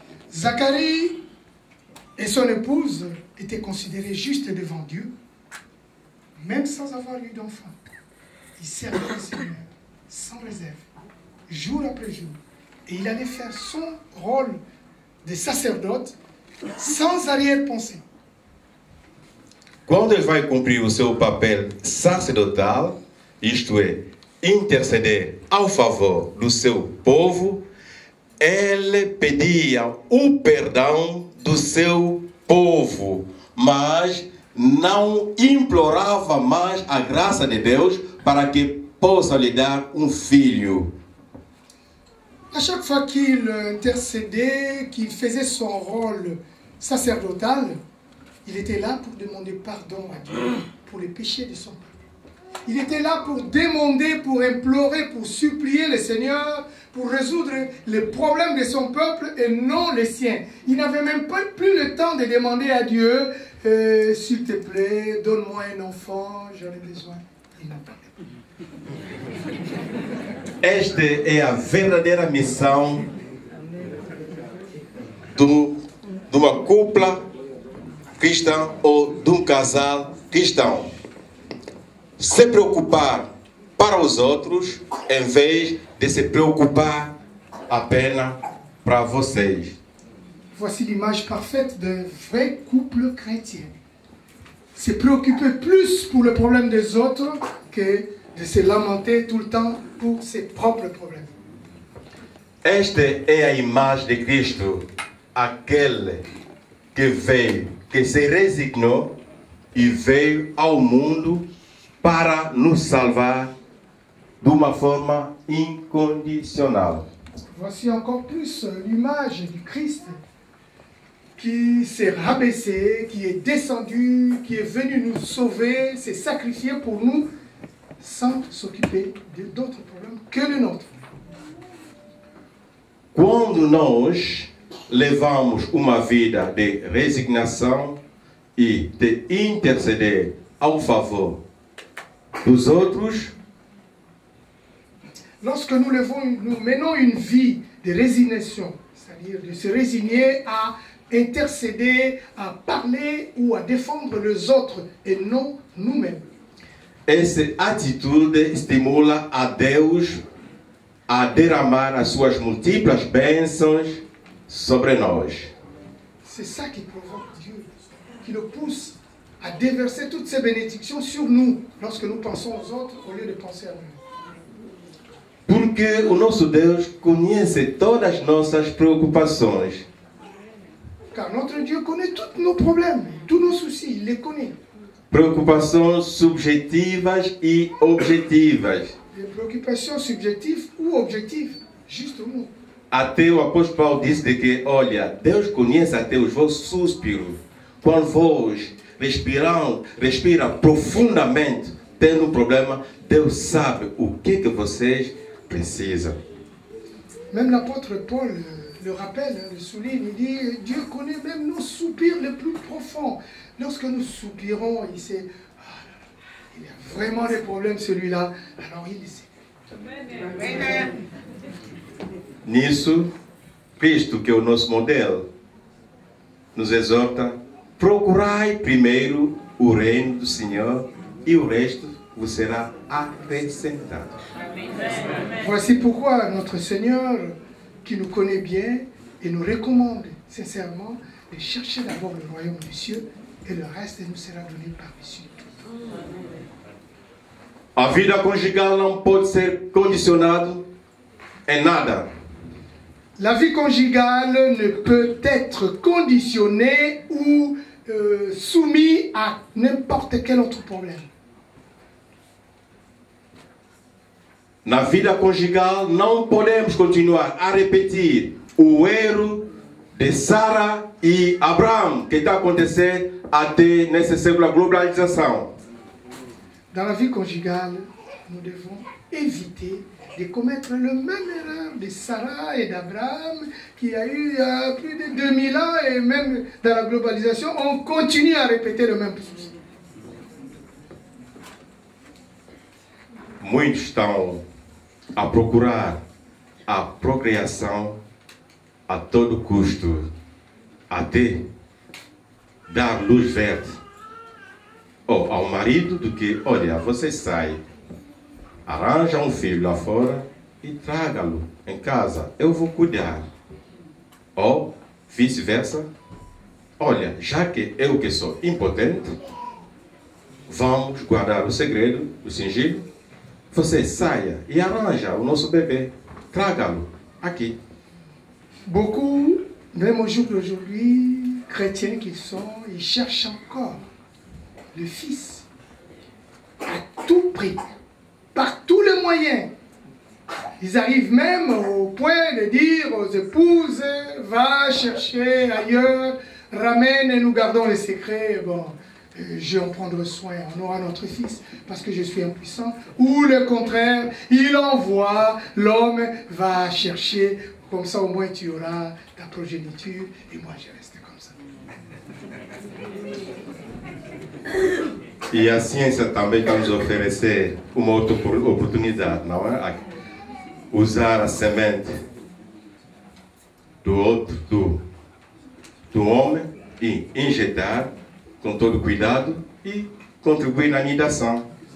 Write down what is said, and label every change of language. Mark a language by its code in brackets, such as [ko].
[fr] Zacharie et son épouse étaient considérés justes devant Dieu, même sans avoir eu d'enfant. Ils servaient le Seigneur sans réserve, jour après jour. Et il allait faire son rôle de sacerdote sans arrière-pensée. [pt] Quando ele vai cumprir o seu papel sacerdotal, isto é, interceder ao favor do seu povo, ele pedia o perdão do seu povo, mas não implorava mais a graça de Deus para que possa lhe dar um filho. [fr] À chaque fois qu'il intercédait, qu'il faisait son rôle sacerdotal, il était là pour demander pardon à Dieu pour les péchés de son peuple. Il était là pour demander, pour implorer, pour supplier le Seigneur, pour résoudre les problèmes de son peuple et non les siens. Il n'avait même pas plus le temps de demander à Dieu, s'il te plaît, donne-moi un enfant, j'en ai besoin. Il n'a pas. [pt] Esta é a verdadeira missão de uma cúpula cristã ou de um casal cristão. Se preocupar para os outros em vez de se preocupar apenas para vocês. [fr] Voici l'image parfaite d'un vrai couple chrétien. Se préoccuper plus pour le problème des autres que de se lamenter tout le temps pour ses propres problèmes. [pt] Esta é a imagem de Cristo, aquele que veio, que se resignou e veio ao mundo para nos salvar de uma forma incondicional. [fr] Voici encore plus l'image du Christ qui s'est rabaissé, qui est descendu, qui est venu nous sauver, s'est sacrifié pour nous sans s'occuper d'autres problèmes que le nôtre. [pt] Quando nós levamos uma vida de resignação e de interceder ao favor dos outros, [fr] lorsque nous menons une vie de résignation, c'est-à-dire de se résigner à intercéder, à parler ou à défendre les autres et non nous-mêmes. [pt] essa atitude estimula a Deus a derramar as suas múltiplas bênçãos sobre nós. [fr] C'est ça qui provoque Dieu, qui le pousse à déverser toutes ces bénédictions sur nous lorsque nous pensons aux autres au lieu de penser à nous. [pt] Porque o nosso Deus conhece todas as nossas preocupações. [fr] Car notre Dieu connaît tous nos problèmes, tous nos soucis, il les connaît. [pt] Preocupações subjetivas e objetivas. [fr] Des préoccupations subjectives ou objectives, juste au mot. [pt] Até o apóstolo Paulo disse de que, olha, Deus conhece até os vossos suspiros. Quando vós respira profundamente, tendo um problema, Deus sabe o que vocês precisam. [fr] Même l'apôtre Paul le rappelle, le souligne, il dit, Dieu connaît même nos soupirs les plus profonds. Lorsque nous soupirons, il sait, il y a vraiment des problèmes celui-là, alors il le sait. [pt] Nisso, Cristo, que é o nosso modelo, nos exorta: procurai primeiro o reino do Senhor e o resto vos será acrescentado. [fr] Voici pourquoi notre Seigneur, qui nous connaît bien et nous recommande sincèrement de chercher d'abord le royaume des cieux et le reste nous sera donné par-dessus. [pt] A vida conjugal não pode ser condicionada em nada. [fr] La vie conjugale ne peut être conditionnée ou soumise à n'importe quel autre problème. [pt] Na vida conjugal não podemos continuar a repetir o erro de Sara e Abraão que está acontecendo até nesse século da globalização. [fr] Dans la vie conjugale, nous devons éviter de commettre le même erreur de Sarah et d'Abraham qu'il y a eu il y a plus de 2000 ans et même dans la globalisation, on continue à répéter le même souci. [pt] Muitos estão a procurar a procriação a todo custo, até dar luz verde ao marido do que, olha, você sai, arranja um filho lá fora e traga-lo em casa, eu vou cuidar. Ou vice-versa, olha, já que eu que sou impotente, vamos guardar o segredo, o sigilo, você saia e arranja o nosso bebê, traga-lo aqui. [fr] Beaucoup, même au jour d'aujourd'hui, chrétiens qu'ils sont, ils cherchent encore le Fils à tout prix, par tous les moyens. Ils arrivent même au point de dire aux épouses, va chercher ailleurs, ramène et nous gardons les secrets. Bon, je vais en prendre soin, on aura notre fils, parce que je suis impuissant. Ou le contraire, il envoie, l'homme va chercher, comme ça au moins tu auras ta progéniture, et moi je reste comme ça. [pt] E a ciência também está nos oferecer uma outra oportunidade, não é? Usar a semente do outro, do homem, e injetar com todo cuidado e contribuir na nidação.